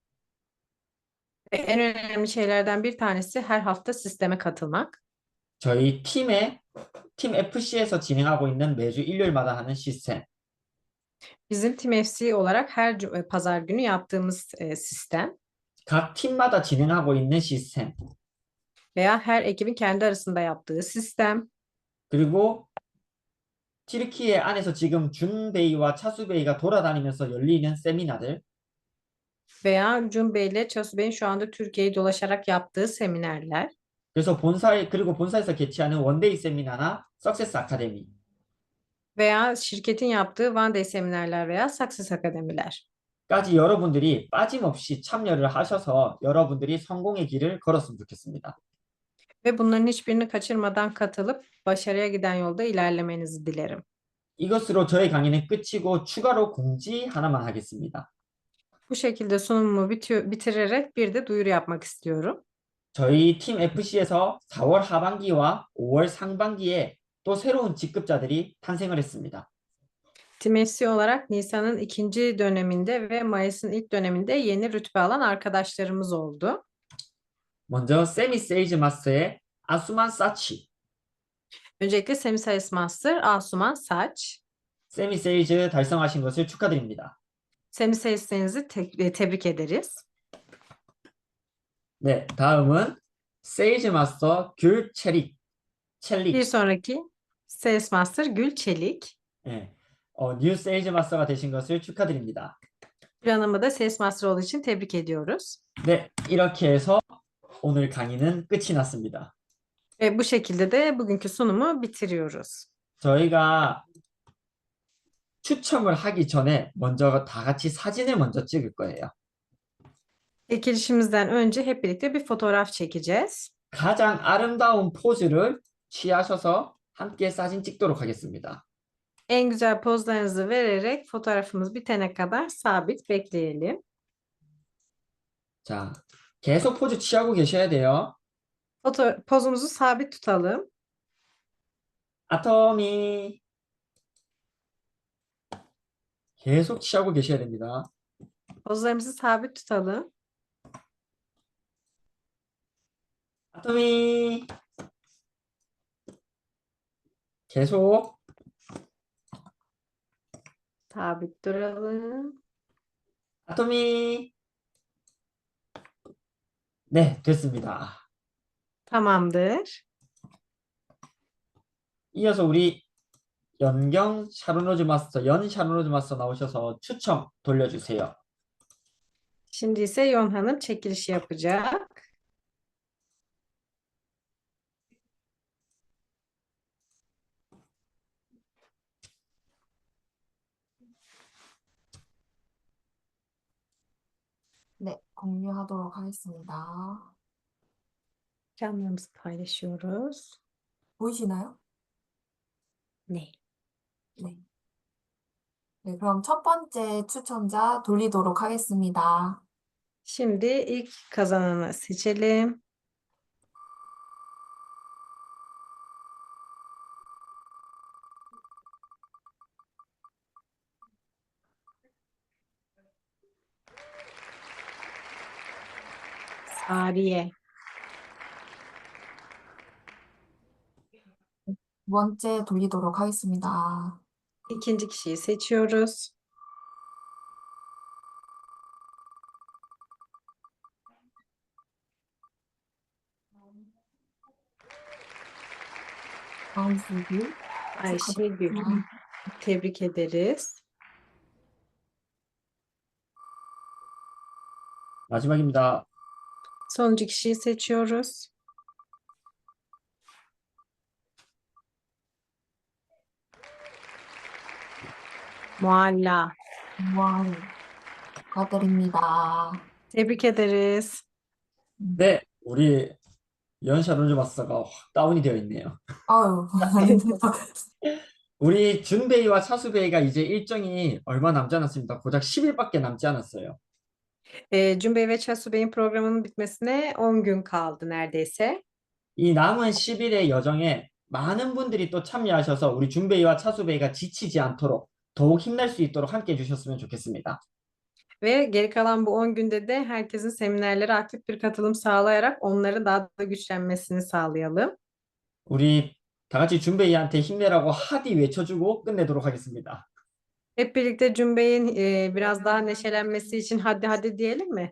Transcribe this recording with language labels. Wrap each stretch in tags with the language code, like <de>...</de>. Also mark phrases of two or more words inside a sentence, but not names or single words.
<tr>Ve en önemli şeylerden bir tanesi her hafta sisteme katılmak.</tr> <ko>저희 팀 FC에서 진행하고 있는 매주 일요일마다 하는 시스템.</ko> <tr>Bizim Team FC olarak her pazar günü yaptığımız sistem</tr> <ko>각 팀마다 진행하고 있는 시스템.</ko> <tr>veya her ekibin kendi arasında yaptığı sistem</tr> <ko>그리고 튀르키예 안에서 지금 준베이와 차수베이가 돌아다니면서 열리는 세미나들.</ko> <tr>veya Cumbe ile Chasu Bey'in şu anda Türkiye'yi dolaşarak yaptığı seminerler</tr> <ko>그래서 본사에서 개최하는 원데이 세미나나 석세스 아카데미.</ko> <tr>veya şirketin yaptığı One Day seminerler veya Success Akademiler.</tr> <ko>까지 여러분들이 빠짐없이 참여를 하셔서 여러분들이 성공의 길을 걸었으면 좋겠습니다.</ko> <tr>Ve bunların hiçbirini kaçırmadan katılıp başarıya giden yolda ilerlemenizi dilerim.</tr> <ko>이것으로 저의 강의는 끝이고 추가로 공지 하나만 하겠습니다.</ko> <tr>Bu şekilde sunumumu bitirerek bir de duyuru yapmak istiyorum.</tr> <ko>저희 팀 FC에서 4월 하반기와 5월 상반기에 또 새로운 직급자들이 탄생을 했습니다.</ko> <tr>Team FC olarak Nisan'ın ikinci döneminde ve Mayıs'ın ilk döneminde yeni rütbe alan arkadaşlarımız oldu.</tr> <ko>먼저 세미 세이즈 마스터의 아수만 사치.</ko> <tr>Öncelikle Semi-Sayıs Master Asuman Saç.</tr> <ko>세미 세이즈 달성하신 것을 축하드립니다.</ko> <tr>Semi-Sayıs'ınızı tebrik ederiz.</tr> <ko>네, 다음은 세이즈 마스터 귤 체릭.</ko> <tr>Bir sonraki Sales Master Gül Çelik.</tr> <ko>네, 뉴 세이즈 마스터가 되신 것을 축하드립니다.</ko> <tr>Gül Hanım'ı da Sales Master olduğu için tebrik ediyoruz.</tr> <ko>네, 이렇게 해서 오늘 강의는 끝이 났습니다.</ko> <tr>Ve bu şekilde de bugünkü sunumu bitiriyoruz.</tr> <ko>저희가 추첨을 하기 전에 먼저 다 같이 사진을 먼저 찍을 거예요.</ko> <tr>Çekilişimizden önce hep birlikte bir fotoğraf çekeceğiz.</tr> <ko>가장 아름다운 포즈를 취하셔서 함께 사진 찍도록 하겠습니다.</ko> <tr>En güzel pozlarınızı vererek fotoğrafımız bitene kadar sabit bekleyelim.</tr> <ko>자, 계속 포즈 취하고 계셔야 돼요.</ko> <tr>Pozumuzu sabit tutalım.</tr> <ko>아토미. 계속 취하고 계셔야 됩니다.</ko> <tr>Pozlarımızı sabit tutalım.</tr> <ko>아토미. 계속.</ko> <tr>Sabit duralım.</tr> <ko>아토미. 네, 됐습니다.</ko> <tr>Tamamdır.</tr> <ko>이어서 우리 연경 샤론로즈 마스터, 연 샤론로즈 마스터 나오셔서 추첨 돌려주세요.</ko> <tr>Şimdi ise Yon Hanım çekilişi yapacak.</tr> <ko>네, 공유하도록 하겠습니다.</ko> <tr>Ekranlarımızı paylaşıyoruz.</tr> <ko>보이시나요? 네. 네. 네, 그럼 첫 번째 추첨자 돌리도록 하겠습니다.</ko> <tr>Şimdi ilk kazananı seçelim. Sariye.</tr> <ko>두 번째 돌리도록 하겠습니다.</ko> <tr>İkinci kişiyi seçiyoruz. Ayşegül Ayşegül.</tr> <ko>축하드립니다.</ko> <tr>Tebrik ederiz.</tr> <ko>마지막입니다.</ko> <tr>Sonuncu kişiyi seçiyoruz. Mualla.</tr> <ko>와, 축하드립니다.</ko> <tr>Tebrik ederiz.</tr> <ko>네, 우리 연 샤론로즈 마스터가 확 다운이 되어 있네요. 아유, 아닙니다. 우리 준베이와 차수베이가 이제 일정이 얼마 남지 않았습니다. 고작 10일밖에 남지 않았어요.</ko> <tr>Cumbe ve Çasu Bey'in programının bitmesine 10 gün kaldı neredeyse.</tr> <ko>이 남은 10일의 여정에 많은 분들이 또 참여하셔서 우리 준베이와 차수베이가 지치지 않도록 더욱 힘낼 수 있도록 함께 해주셨으면 좋겠습니다.</ko> <tr>Ve geri kalan bu 10 günde de herkesin seminerlere aktif bir katılım sağlayarak onları daha da güçlenmesini sağlayalım.</tr> <ko>우리 다 같이 준베이한테 힘내라고 하디 외쳐주고 끝내도록 하겠습니다.</ko> <tr>Hep birlikte Cumbe'nin biraz daha neşelenmesi için hadi hadi diyelim mi?</tr>